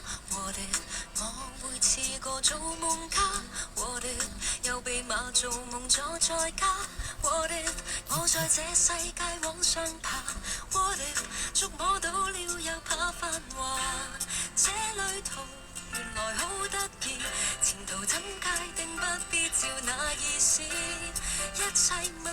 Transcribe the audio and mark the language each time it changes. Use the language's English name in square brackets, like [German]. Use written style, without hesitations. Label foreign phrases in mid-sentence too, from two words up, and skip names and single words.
[English] What if [Cantonese] 我會似個造夢家 ？ [English] What if [Cantonese] 又被罵做夢咗再加 ？ [English] What if [Cantonese] 我在這世界往上爬 ？ [English] What if [Cantonese] 觸摸到了又怕繁華？這旅途原來好得意，前途怎界定不必照那意思，一切問